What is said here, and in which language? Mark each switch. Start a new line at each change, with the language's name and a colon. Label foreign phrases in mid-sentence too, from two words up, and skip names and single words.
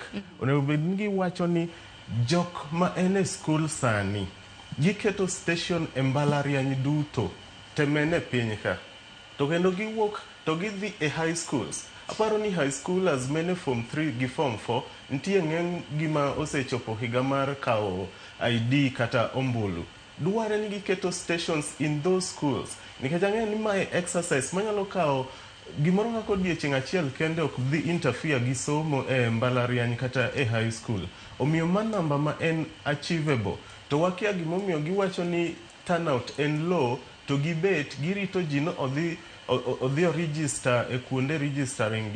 Luo (Kenya and Tanzania): Onego bed ni giwacho ni jok ma ene school sani giketo station e mbalariany duto temene piny ka. To kendo giwuok to gidhi e
English: high schools.
Luo (Kenya and Tanzania): Aparo ni high schoolers mene form 3 gi form 4 nitie ng'eng gima osechopo higa mar kao ID kata ombulu. Duare ni giketo stations
English: in those schools.
Luo (Kenya and Tanzania): Nikech ang'eyo ni mae exercise manyalo kao gimoro kaka odiechieng' achiel kende ok dhi interfere gi somo e mbalariany kata e
English: high school.
Luo (Kenya and Tanzania): Omiyo man namba ma en achievable. To wakia gimomiyo giwacho ni turnout en low to gibet girito ji no odhi register e kuonde registering gi.